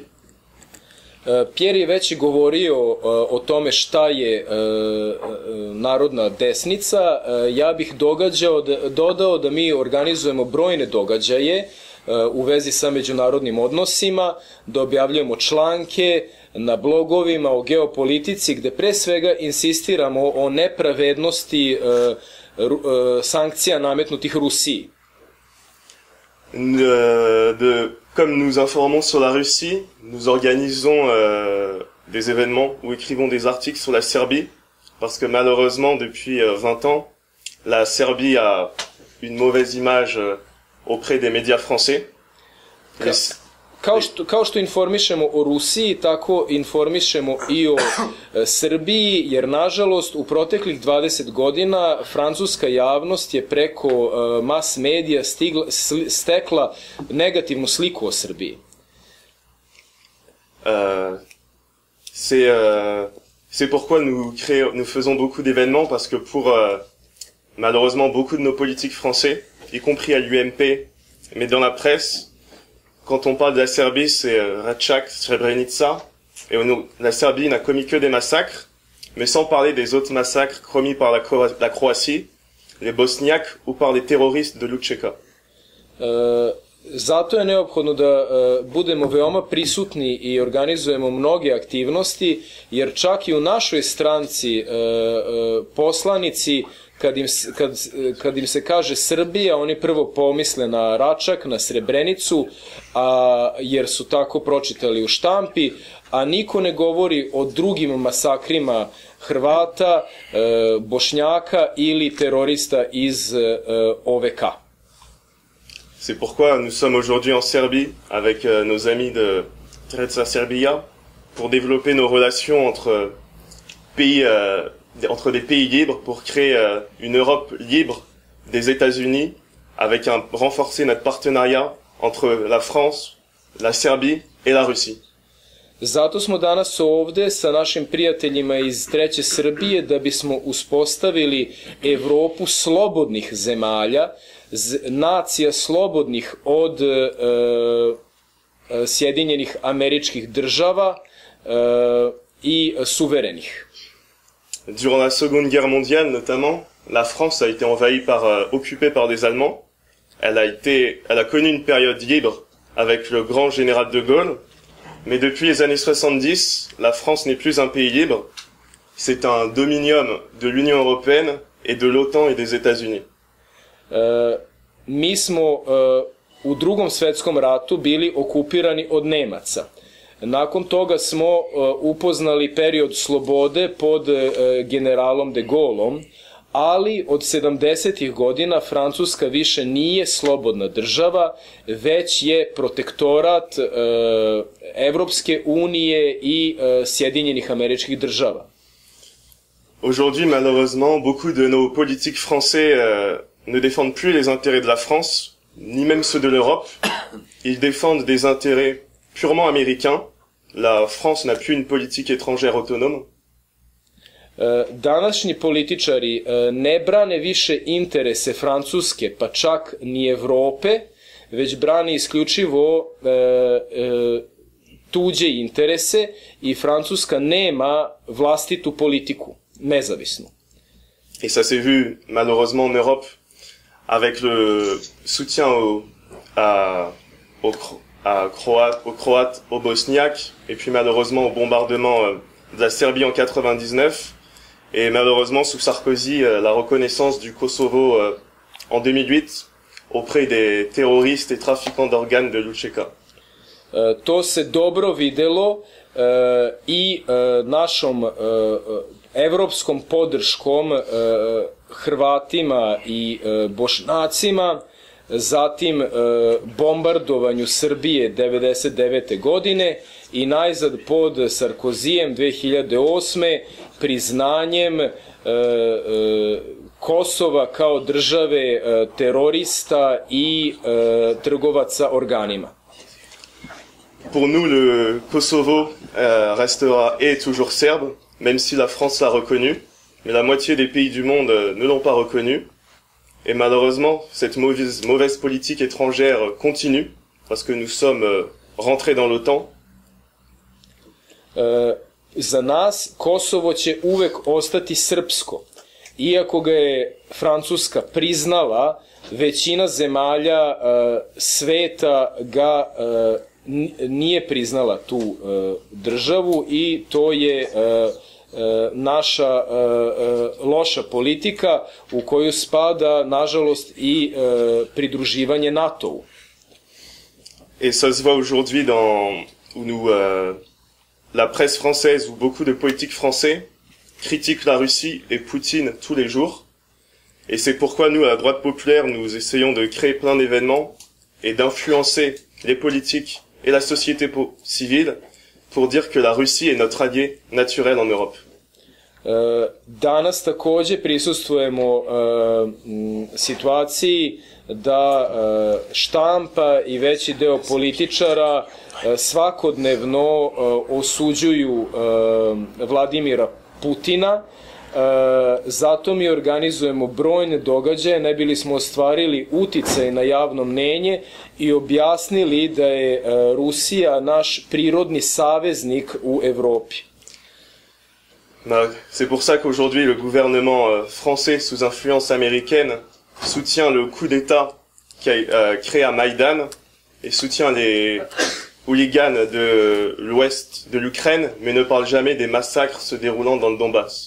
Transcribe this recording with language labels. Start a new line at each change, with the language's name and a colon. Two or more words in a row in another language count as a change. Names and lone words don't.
Serbian: Pierre je već govorio o tome šta je narodna desnica. Ja bih dodao da mi organizujemo brojne događaje u vezi sa međunarodnim odnosima, da objavljujemo članke na blogovima o geopolitici, gde pre svega insistiramo o nepravednosti sankcija nametnutih Rusiji.
French: Comme nous informons sur la Russie, nous organisons des événements ou écrivons des articles sur la Serbie, parce que malheureusement, depuis 20 ans, la Serbie a une mauvaise image auprès des médias français.
Serbian: Kao što informišemo o Rusiji, tako informišemo i o Srbiji, jer nažalost u proteklih 20 godina francuska javnost je preko mas medija stekla negativnu sliku o Srbiji.
French: C'est pourquoi nous faisons beaucoup d'événements, parce que pour malheureusement beaucoup de nos politiques français, y compris à l'UMP, mais dans la presse, quand on parle de la Serbie, c'est Račak, Srebrenica, et la Serbie n'a commis que des massacres, mais sans parler des autres massacres commis par la Croatie, les Bosniaques ou par les terroristes de Lučeka.
Serbian: Zato je neophodno da budemo veoma prisutni i organizujemo mnoge aktivnosti, jer čak i u našoj stranci poslanici, kad im se kaže Srbija, oni prvo pomisle na Račak, na Srebrenicu, jer su tako pročitali u štampi, a niko ne govori o drugim masakrima Hrvata, Bošnjaka ili terorista iz OVK.
French: C'est pourquoi nous sommes aujourd'hui en Serbie avec nos amis de Treća Serbia pour développer nos relations entre des pays libres pour créer une Europe libre des États-Unis avec renforcer notre partenariat entre la France, la Serbie et la Russie.
Serbian: Zato smo danas ovde sa našim prijateljima iz Treće Srbije da bismo uspostavili Evropu slobodnih zemalja, nacija slobodnih od Sjedinjenih Američkih Država i suverenih.
French: Durant la Seconde Guerre mondiale notamment, la France a été occupée par des Allemands. Elle a connu une période libre avec le grand général de Gaulle, mais depuis les années 70, la France n'est plus un pays libre. C'est un dominium de l'Union européenne et de l'OTAN et des États-Unis.
Serbian: Mi smo u Drugom svetskom ratu bili okupirani od Nemaca. Nakon toga smo upoznali period slobode pod generalom de Gaulleom, ali od 70. godina Francuska više nije slobodna država, već je protektorat Evropske unije i Sjedinjenih Američkih Država.
French: Aujourd'hui, malheureusement, beaucoup de nos politiques français ne défendent plus les intérêts de la France, ni même ceux de l'Europe. Ils défendent des intérêts purement américains. La France n'a plus une politique étrangère autonome.
Serbian: Današnji političari ne brane više interese Francuske, pa čak ni Evrope, već brane isključivo tuđe interese i Francuska nema vlastitu politiku, nezavisnu.
French: Et ça s'est vu malheureusement en Europe avec le soutien aux Croates, aux Bosniaques, et puis malheureusement au bombardement de la Serbie en 99, et malheureusement sous Sarkozy la reconnaissance du Kosovo en 2008 auprès des terroristes et trafiquants d'organes de Lučeka.
Serbian: To se dobro videlo i našom evropskom podrškom Hrvatima i Bošnjacima, zatim bombardovanju Srbije 1999. godine i najzad pod Sarkozijem 2008. priznanjem Kosova kao države terorista i trgovaca organima.
French: Pour nous, le Kosovo restera et toujours serbe, même si la France l'a reconnu, mais la moitié des pays du monde ne l'ont pas reconnu. Et malheureusement, cette mauvaise politique étrangère continue, parce que nous sommes rentrés dans l'OTAN.
Serbian: Za nas Kosovo će uvek ostati srpsko. Iako ga je Francuska priznala, većina zemalja sveta ga nije priznala tu državu i to je naša loša politika u koju spada, nažalost, i pridruživanje NATO-u.
French: Et ça se voit aujourd'hui où la presse française ou beaucoup de politiques français critiquent la Russie et Poutine tous les jours. Et c'est pourquoi nous, à la droite populaire, nous essayons de créer plein d'événements et d'influencer les politiques et la société civile pour dire que la Russie est notre allié naturel en Europe.
Serbian: Danas takođe prisustvujemo situaciji da štampa i veći deo političara svakodnevno osuđuju Vladimira Putina. Zato mi organizujemo brojne događaje, ne bili smo ostvarili uticaj na javno mnenje i objasnili da je Rusija naš prirodni saveznik u Evropi.
French: C'est pour ça qu'aujourd'hui le gouvernement français sous influence américaine soutient le coup d'État qui a créé à Maïdan et soutient les hooligans de l'ouest de l'Ukraine, mais ne parle jamais des massacres se déroulant dans le Donbass.